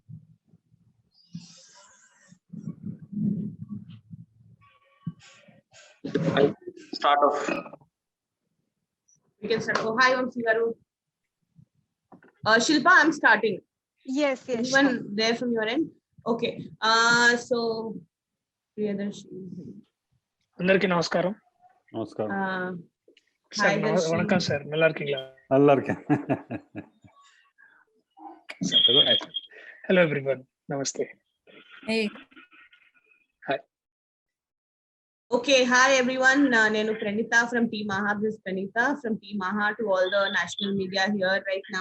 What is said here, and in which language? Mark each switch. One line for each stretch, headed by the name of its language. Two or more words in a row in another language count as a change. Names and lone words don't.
English: I start off. We can start. Oh, hi, Vamsi Garu. Shilpa, I'm starting. Yes. Anyone there from your end? Okay. So Priyadarshi.
Telugu: అందరికీ నమస్కారం.
English: Hi,
Tamil: வணக்கம் சார், நல்லா இருக்கீங்களா? நல்லா இருக்கேன்.
English: Hello everyone. Namaste. Hey. Hi. Okay, hi everyone. Nenu Pranita from Team Maha. This is Pranita from Team Maha to all the national media here right now.